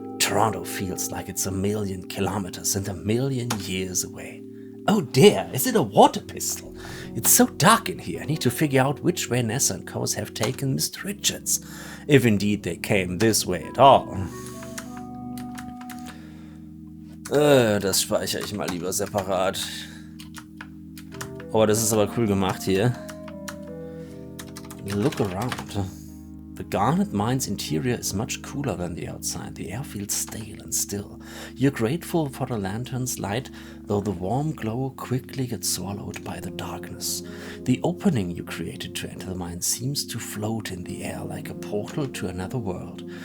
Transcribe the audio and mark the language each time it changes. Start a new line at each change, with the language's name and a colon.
English: Toronto feels like it's 1,000,000 kilometers and 1,000,000 years away. Oh dear, is it a water pistol? It's so dark in here, I need to figure out which way Nessa and Coase have taken Mr. Richards, if indeed they came this way at all.
German: Das speichere ich mal lieber separat. Oh, das ist aber cool gemacht hier.
English: Look around. The Garnet Mine's interior is much cooler than the outside. The air feels stale and still. You're grateful for the lantern's light, though the warm glow quickly gets swallowed by the darkness. The opening you created to enter the mine seems to float in the air like a portal to another world.